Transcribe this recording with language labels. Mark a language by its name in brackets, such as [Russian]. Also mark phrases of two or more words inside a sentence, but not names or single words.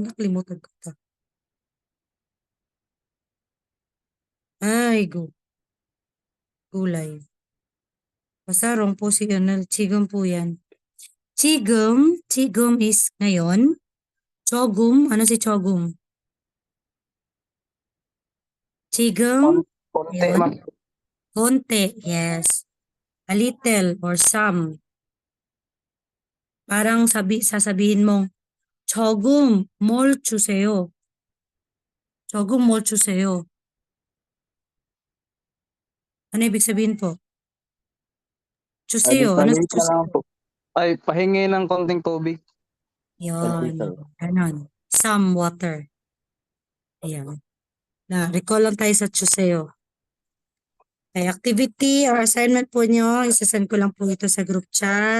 [Filipino] Nakalimutan ko to. Ay, gulay. Basta wrong po si Onel. 지금 po yan. 지금 is ngayon. 조금, ano si 조금? 지금, konti, yun. ma'am. konti, [English] yes. A little or some. [Filipino] Parang sasabihin mong, [Korean] 조금 뭘 주세요. 조금 뭘 주세요. [Filipino] Ano ibig sabihin po? Juseyo. Ano si Maliit na lang juseyo? po. Ay, pahingi ng konting tubig. Yun. Little. Ganon. [English] Some water. [Filipino] Ayan. Recall lang tayo sa juseyo. Okay, activity or assignment po nyo, isasend ko lang po ito sa group chat.